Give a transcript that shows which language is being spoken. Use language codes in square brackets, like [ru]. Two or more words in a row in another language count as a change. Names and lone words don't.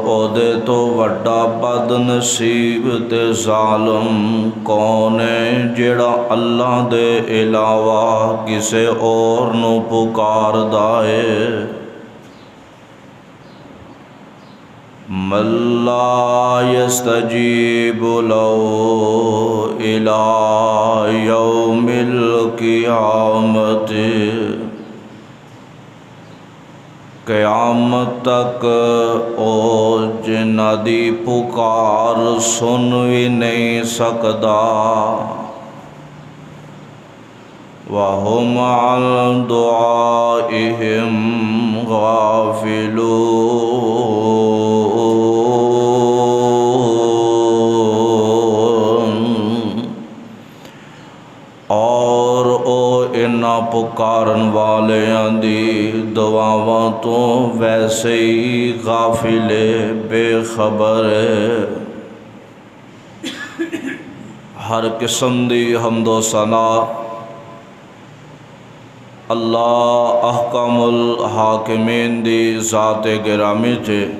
[pa] ਉਹਦੇ ਤੋਂ ਵੱਡਾ ਬਦਨਸੀਬ ਤੇ ਜ਼ਾਲਮ ਕੌਣ ਹੈ ਜਿਹੜਾ ਅੱਲਾਹ ਦੇ ਇਲਾਵਾ ਕਿਸੇ ਹੋਰ ਨੂੰ ਪੁਕਾਰਦਾ ਹੈ। [ar] من لا يستجيب له إلى يوم القيامة [pa] قیامت تک او جنہ دی پکار سن بھی نہیں سکدا [ar] وَهُمْ عَنْ دُعَائِهِمْ غافلون، [pa] اور او انہاں پکارن والیاں دی دعاواں تو ویسے ہی غافل بے خبر ہے۔ ہر قسم دی حمد و ثنا اللہ احکم الحاکمین دی ذات گرامی تے